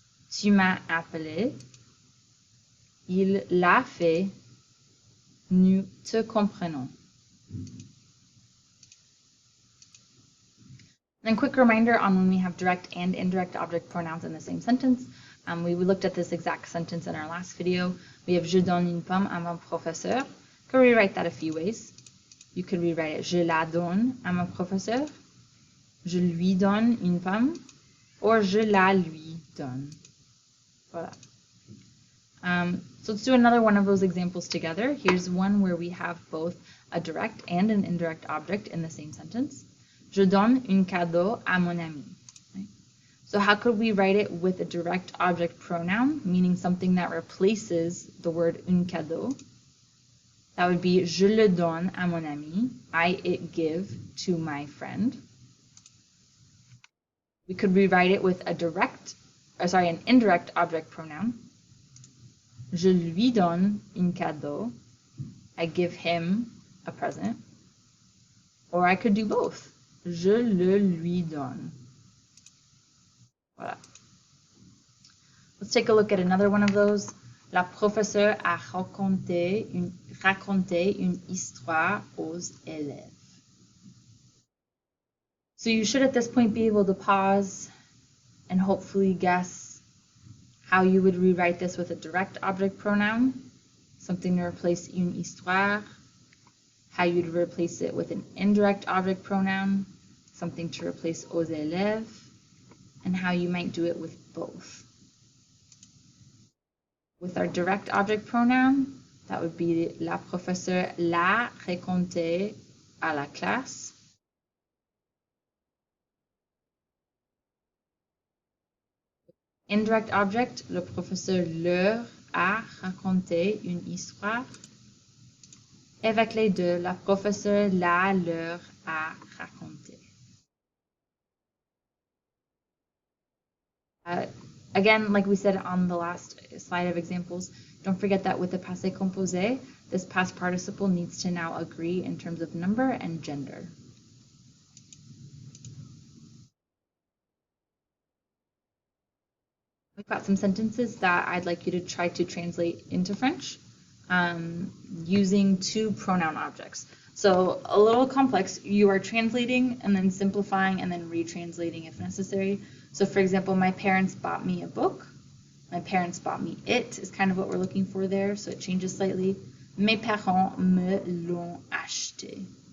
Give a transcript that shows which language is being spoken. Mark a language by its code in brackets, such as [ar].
[fr] Tu m'as appelé. Il l'a fait. Nous te comprenons. [en] And quick reminder on when we have direct and indirect object pronouns in the same sentence. We looked at this exact sentence in our last video. We have [fr] je donne une pomme à mon professeur. [en] You could rewrite that a few ways. You could rewrite it [fr] je la donne à mon professeur. Je lui donne une pomme. [en] Or [fr] je la lui donne. Voilà. [en] So let's do another one of those examples together. Here's one where we have both a direct and an indirect object in the same sentence. [fr] Je donne un cadeau à mon ami. [en] Right? So how could we write it with a direct object pronoun, meaning something that replaces the word un cadeau? That would be [fr] je le donne à mon ami. [en] I it give to my friend. We could rewrite it with an indirect object pronoun. [fr] Je lui donne un cadeau. [en] I give him a present. Or I could do both. [fr] Je le lui donne. Voilà. [en] Let's take a look at another one of those. [fr] La professeure a raconté une histoire aux élèves. [en] So you should at this point be able to pause and hopefully guess how you would rewrite this with a direct object pronoun, something to replace une histoire, how you'd replace it with an indirect object pronoun, something to replace aux élèves, and how you might do it with both. With our direct object pronoun, that would be [fr] la professeure l'a raconté à la classe. [en] Indirect object, [fr] le professeur leur a raconté une histoire. Et avec les deux, la professeure la leur a raconté. [en] Again, like we said on the last slide of examples, don't forget that with the passé composé, this past participle needs to now agree in terms of number and gender. We've got some sentences that I'd like you to try to translate into French using two pronoun objects. So a little complex, you are translating and then simplifying and then retranslating if necessary. So for example, my parents bought me a book. My parents bought me it is kind of what we're looking for there, so it changes slightly. [fr] Mes parents me l'ont acheté.